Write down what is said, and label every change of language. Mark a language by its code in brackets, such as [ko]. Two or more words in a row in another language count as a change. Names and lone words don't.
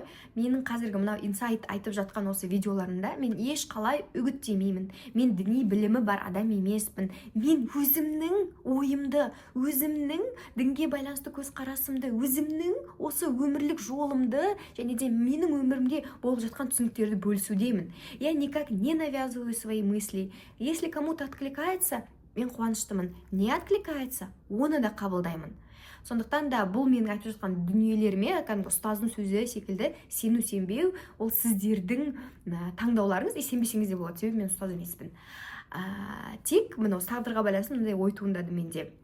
[kk] Менің қазіргі мынау инсайт айтып жатқан осы видеоларында мен ешқалай үгіттемеймін. Мен діни білімі бар адам емеспін. Мен өзімнің ойымды, өзімнің дінге байланысты көзқарасымды, өзімнің осы өмірлік жолымды және де менің өмірімде болып жатқан түсініктерді бөлісудемін. [ru] Я никак не навязываю свои мысли. Если кому-то откликается, [kk] мен қуаныштымын. [ru] Не откликается, [kk] оны да қабылдаймын. Сондықтан да бұл менің айтып жатқан дүниелеріме, ұстаздың сөзі секілді сену сенбеу, ол сіздердің таңдауларыңыз, сенбесеңіз де болады, себебі мен ұстаз емеспін. Тек мына тағдырға байланысты мынандай ой туындады менде.